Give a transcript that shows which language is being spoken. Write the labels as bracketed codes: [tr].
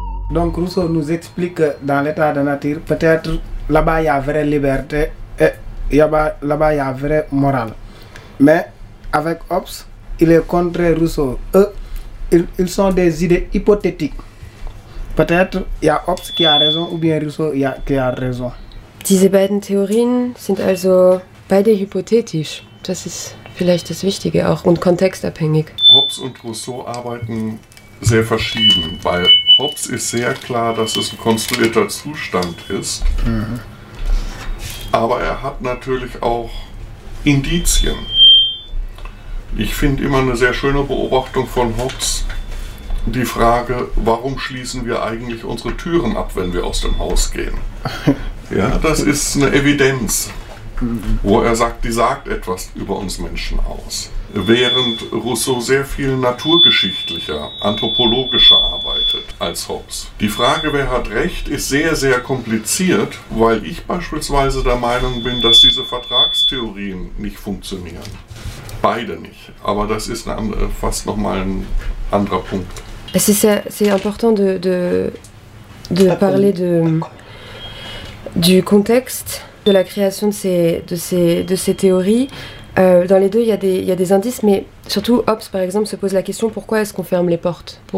[fr] Donc Rousseau nous explique que dans l'état de nature, peut-être là-bas il y a vraie liberté et là-bas il y a vraie morale. Mais avec Hobbes, il est contre Rousseau. Eux, ils sont des idées hypothétiques. Peut-être il y a Hobbes qui a raison ou bien Rousseau qui a raison. [de] Diese beiden Theorien sind also beide hypothetisch. Das ist vielleicht das Wichtige auch und kontextabhängig. Hobbes und Rousseau arbeiten sehr verschieden, weil Hobbes ist sehr klar, dass es ein konstruierter Zustand ist. Mhm. Aber er hat natürlich auch Indizien. Ich finde immer eine sehr schöne Beobachtung von Hobbes die Frage, warum schließen wir eigentlich unsere Türen ab, wenn wir aus dem Haus gehen? Ja, das ist eine Evidenz, wo er sagt, die sagt etwas über uns Menschen aus. Während Rousseau sehr viel naturgeschichtlicher, anthropologischer arbeitet als Hobbes. Die Frage, wer hat Recht, ist sehr, sehr kompliziert, weil ich beispielsweise der Meinung bin, dass diese Vertragstheorien nicht funktionieren. Beide nicht. Aber das ist fast nochmal ein anderer Punkt. Es ist sehr, sehr [fr] important de parler du contexte de la création de ces théories. Dans les deux, il y a des indices, mais surtout Hobbes, par exemple, se pose la question, pourquoi est-ce qu'on ferme les portes?